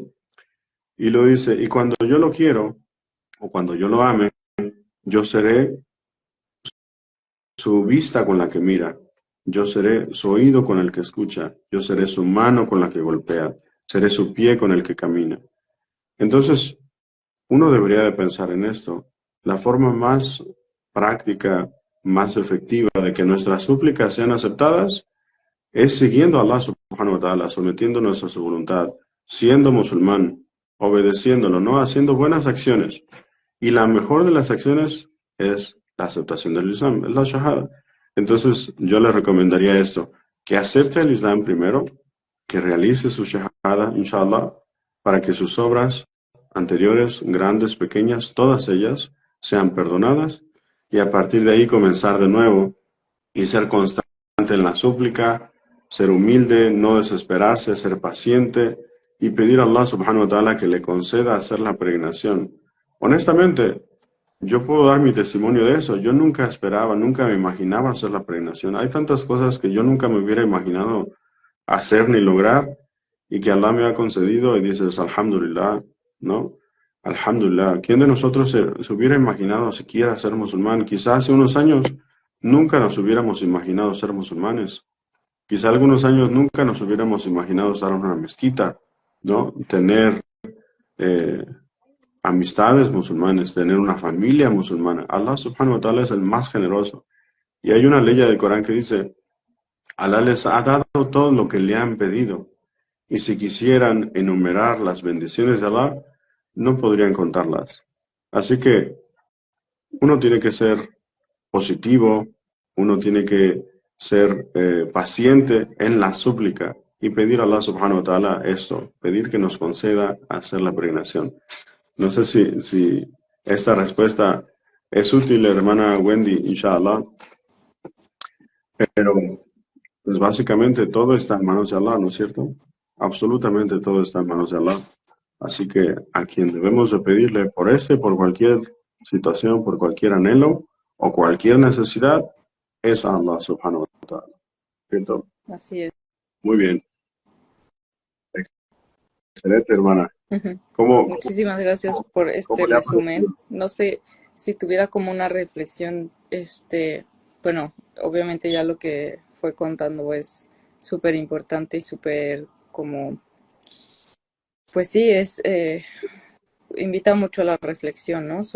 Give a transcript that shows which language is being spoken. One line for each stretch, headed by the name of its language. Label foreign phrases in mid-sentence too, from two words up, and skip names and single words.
Spanish: Y lo dice, y cuando yo lo quiero o cuando yo lo ame, yo seré su vista con la que mira, yo seré su oído con el que escucha, yo seré su mano con la que golpea, seré su pie con el que camina. Entonces, uno debería de pensar en esto. La forma más práctica, más efectiva de que nuestras súplicas sean aceptadas es siguiendo a
Arabic: الله سبحانه وتعالى,
Spanish: sometiéndonos a su voluntad, siendo musulmán, obedeciéndolo, ¿no? Haciendo buenas acciones. Y la mejor de las acciones es la aceptación del Islam, es la shahada. Entonces, yo le recomendaría esto, que acepte el Islam primero, que realice su shahada, inshallah, para que sus obras anteriores, grandes, pequeñas, todas ellas sean perdonadas y a partir de ahí comenzar de nuevo y ser constante en la súplica, ser humilde, no desesperarse, ser paciente y pedir a
Arabic: الله سبحانه وتعالى
Spanish: que le conceda hacer la peregrinación. Honestamente, Yo puedo dar mi testimonio de eso. Yo nunca esperaba, nunca me imaginaba hacer la peregrinación. Hay tantas cosas que yo nunca me hubiera imaginado hacer ni lograr y que Allah me ha concedido y dices, alhamdulillah, ¿no? Alhamdulillah. ¿Quién de nosotros se hubiera imaginado siquiera ser musulmán? Quizás hace unos años nunca nos hubiéramos imaginado ser musulmanes. Quizá algunos años nunca nos hubiéramos imaginado estar en una mezquita, ¿no? Tener eh, amistades musulmanes, tener una familia musulmana.
Arabic: الله سبحانه وتعالى
Spanish: es el más generoso. Y hay una ley del Corán que dice, Allah les ha dado todo lo que le han pedido. Y si quisieran enumerar las bendiciones de Allah, no podrían contarlas. Así que uno tiene que ser positivo, uno tiene que ser paciente en la súplica y pedir a
Arabic: الله سبحانه وتعالى
Spanish: esto, pedir que nos conceda hacer la peregrinación. No sé si esta respuesta es útil, hermana Wendy, inshallah, pero pues básicamente todo está en manos de Allah, ¿no es cierto? Absolutamente todo está en manos de Allah. Así que a quien debemos de pedirle por por cualquier situación, por cualquier anhelo o cualquier necesidad, es a
Arabic: الله سبحانه وتعالى.
Spanish: ¿Cierto? Así es. Muy bien, excelente hermana. Ujú. ¿Cómo, Muchísimas gracias por cómo este le ha resumen. parecido? No sé si tuviera como una reflexión, bueno, obviamente ya lo que fue contando es súper importante y súper como, pues sí, invita mucho a la reflexión, ¿no?